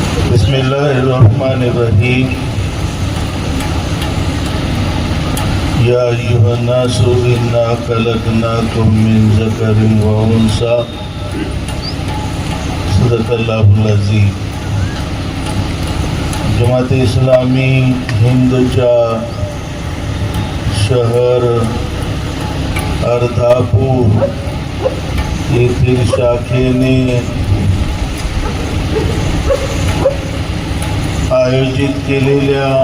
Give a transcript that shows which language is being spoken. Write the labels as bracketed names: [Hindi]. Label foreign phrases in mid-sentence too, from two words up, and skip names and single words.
[Arabic] بسم الله الرحمن الرحيم. يا أيها الناس إنا خلقناكم من ذكر وأنثى. صدق الله العظيم. [Marathi] जमात इस्लामी हिंदच्या शहर अर्धापूर येथील शाखेने आयोजित केलेल्या